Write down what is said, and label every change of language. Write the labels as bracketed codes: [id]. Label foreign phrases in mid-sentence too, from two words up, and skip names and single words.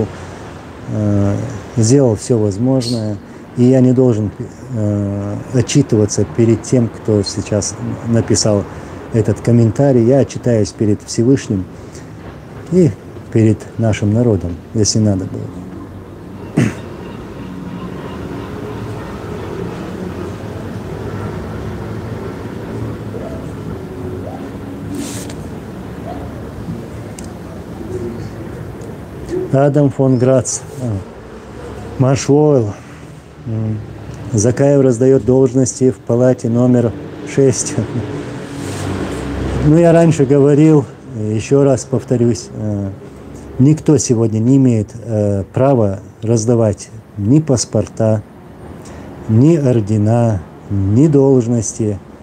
[ru] Сделал все возможное, и я не должен отчитываться перед тем, кто сейчас написал этот комментарий. Я отчитаюсь перед Всевышним и перед нашим народом, если надо было. Адам фон Грац, Маршвойл. Закаев раздает должности в палате номер 6. Ну, я раньше говорил, еще раз повторюсь, никто сегодня не имеет права раздавать ни паспорта, ни ордена, ни должности.